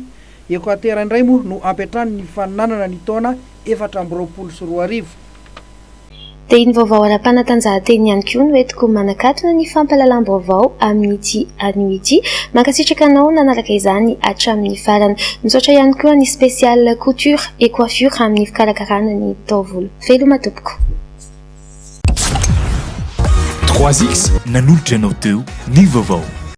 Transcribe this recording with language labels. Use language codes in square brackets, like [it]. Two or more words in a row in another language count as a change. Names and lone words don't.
[mg] Equateur indray moa no ampetrany ny faninanana ny taona 420. Dia iny vaovao ara-panatanjahanteny ihany koa no entiko manakatona ny fampahalalam-baovao amin'ity anio ity. Mankasitraka anao nanaraka izany hatramin'ny farany. Misaotra ihany koa ny [fr] spécial couture et coiffure [mg] amin'ny fikarakarana ny taovolo. Veloma tompoko. 3X nanolotra anao teo ny vaovao.